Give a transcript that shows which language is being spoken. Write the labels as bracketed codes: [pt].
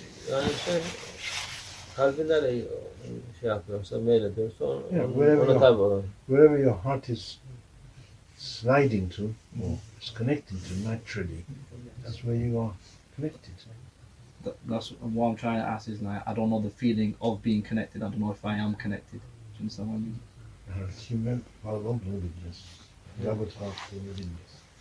[tr] Yani kalbinleri şey yapıyorsa, meylediyorsa [en] Wherever [tr] ona tabi olan. [en] Wherever your heart is sliding to, or is connecting to naturally, that's where you are connected. That's what I'm trying to ask is like, I don't know the feeling of being connected. I don't know if I am connected. Do you understand what I mean? [tr] Kimden bağlandığını bileceğiz. Rabıt halkını bilmeyiz.